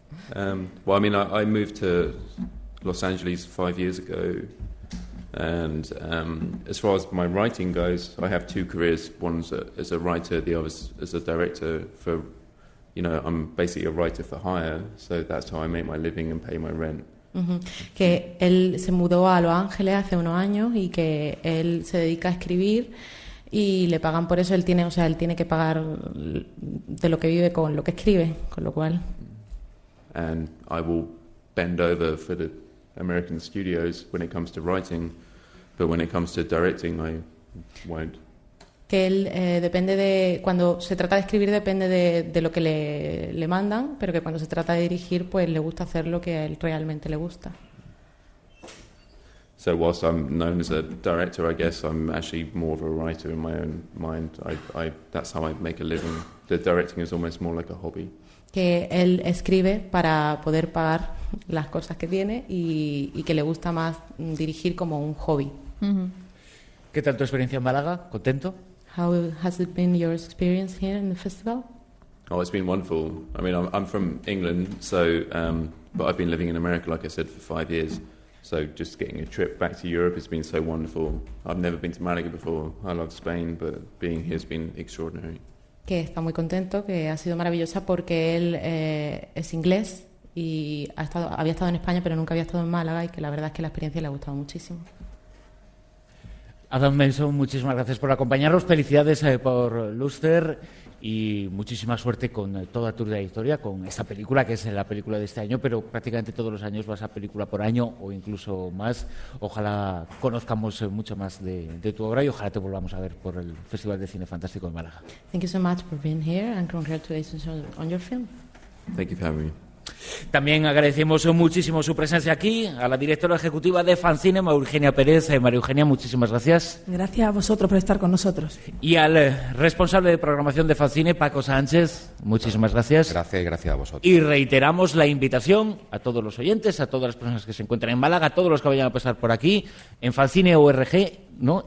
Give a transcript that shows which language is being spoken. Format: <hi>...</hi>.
<en>Well, I mean, I moved to Los Angeles 5 years ago, and as far as my writing goes, I have two careers. One's as a writer, the other's as a director. For, you know, I'm basically a writer for hire, so that's how I make my living and pay my rent.</en> <es>Que él se mudó a Los Ángeles hace unos años y que él se dedica a escribir. Y le pagan por eso, él tiene que pagar de lo que vive con lo que escribe, con lo cual.</es> <en>And I will bend over for the American studios when it comes to writing, but when it comes to directing, I won't.</en> <es>Que él depende de, cuando se trata de escribir, depende de lo que le mandan, pero que cuando se trata de dirigir, pues le gusta hacer lo que a él realmente le gusta.</es> <en>So whilst I'm known as a director, I guess I'm actually more of a writer in my own mind. I that's how I make a living. The directing is almost more like a hobby.</en> <es>Que él escribe para poder pagar las cosas que tiene y que le gusta más dirigir como un hobby. ¿Qué tal tu experiencia en Málaga? ¿Contento?</es> <en>How has it been your experience here in the festival? Oh, it's been wonderful. I mean, I'm from England, so But I've been living in America, like I said, for 5 years. So just getting a trip back to Europe has been so wonderful. I've never been to Malaga before. I love Spain, but being here has been extraordinary.</en> <es>Que está muy contento, que ha sido maravillosa porque él es inglés y había estado en España, pero nunca había estado en Málaga y que la verdad es que la experiencia le ha gustado muchísimo. Adam Benson, muchísimas gracias por acompañarnos. Felicidades por Luster y muchísima suerte con toda tu trayectoria, con esta película, que es la película de este año, pero prácticamente todos los años vas a película por año o incluso más. Ojalá conozcamos mucho más de tu obra y ojalá te volvamos a ver por el Festival de Cine Fantástico de Málaga.</es> <en>Thank you so much for being here and congratulations on your film. Thank you for having me.</en> <es>También agradecemos muchísimo su presencia aquí a la directora ejecutiva de Fancinema, Eugenia Pérez. María Eugenia, muchísimas gracias. Gracias a vosotros por estar con nosotros. Y al responsable de programación de Fancine, Paco Sánchez, muchísimas gracias. Gracias y gracias a vosotros. Y reiteramos la invitación a todos los oyentes, a todas las personas que se encuentran en Málaga, a todos los que vayan a pasar por aquí, en Fancine.org, ¿no?</es>